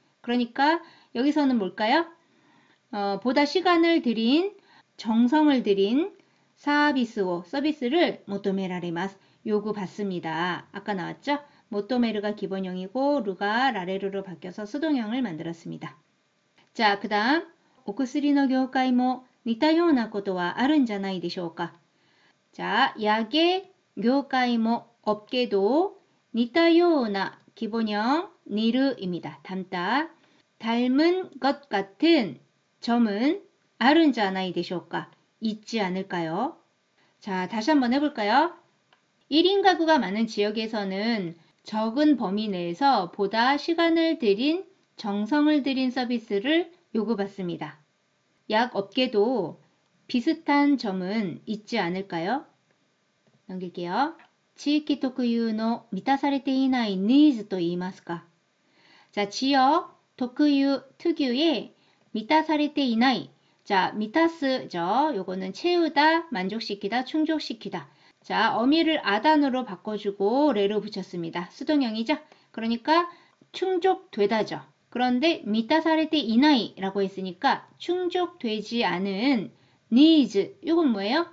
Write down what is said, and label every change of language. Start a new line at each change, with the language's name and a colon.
Korean: 그러니까 여기서는 뭘까요? 보다 시간을 들인 정성을 들인 서비스を서비스를 求められます. 요구받습니다. 아까 나왔죠? 모토메르가 기본형이고 루가 라레르로 바뀌어서 수동형을 만들었습니다. 자, 그 다음
Japanese: お薬の業界も似たようなことはあるんじゃないでしょうか.
Korean: 자, 약의業界も 업계도 似たような 기본형 니르입니다. 닮다. 닮은 것 같은 점은
Japanese: あるんじゃないでしょうか.
Korean: 있지 않을까요? 자, 다시 한번 해볼까요? 1인 가구가 많은 지역에서는 적은 범위 내에서 보다 시간을 들인 정성을 들인 서비스를 요구받습니다. 약 업계도 비슷한 점은 있지 않을까요? 넘길게요.
Japanese: 地域特有の満たされていないニーズと言いますか.
Korean: 자, 지역 특유 특유의 満たされていない. 자, 미타스죠. 요거는 채우다, 만족시키다, 충족시키다. 자, 어미를 아단으로 바꿔주고 레로 붙였습니다. 수동형이죠? 그러니까 충족되다죠. 그런데 미타사레테 이나이라고 했으니까 충족되지 않은 needs, 이건 뭐예요?